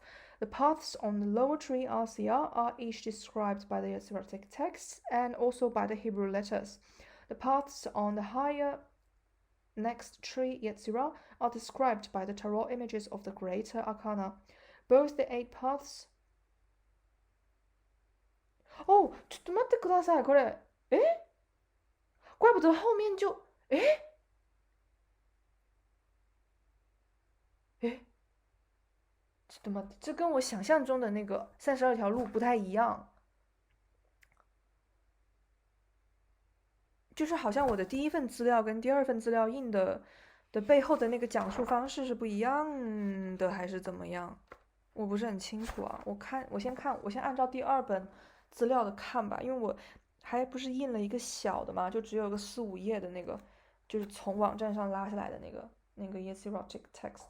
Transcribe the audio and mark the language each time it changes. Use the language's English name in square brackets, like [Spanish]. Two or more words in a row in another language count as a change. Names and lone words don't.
[English] The paths on the lower tree Asiya are each described by the Yetzirahic text and also by the Hebrew letters. The paths on the higher next tree Yetzirah are described by the tarot images of the Greater Arcana. Both the 8 paths... [Japanese] ちょっと待ってください、これ。 [Chinese] 怪不得后面就 [Japanese] ちょっと待って， [Chinese] 这跟我想象中的那个32条路不太一样。就是好像我的第一份资料跟第二份资料印的背后的那个讲述方式是不一样的，还是怎么样？我不是很清楚啊。我先按照第二本资料的看吧，因为我还不是印了一个小的嘛，就只有个4、5页的那个，就是从网站上拉下来的那个 [English] Yetzirahic text。